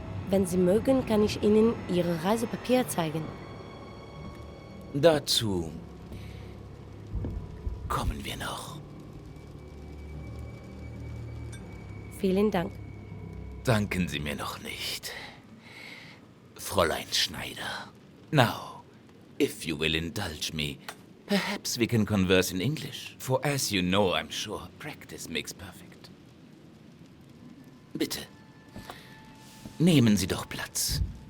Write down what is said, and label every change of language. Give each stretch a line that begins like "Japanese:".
German: Wenn Sie mögen, kann ich Ihnen Ihre Reisepapiere zeigen. Dazu kommen wir noch. Vielen Dank. Danken Sie mir noch nicht. Fräulein Schneider.
English: Now, if you will indulge me, perhaps we can converse in English. For as you know, I'm sure, practice makes perfect.
German: Bitte, nehmen Sie doch Platz.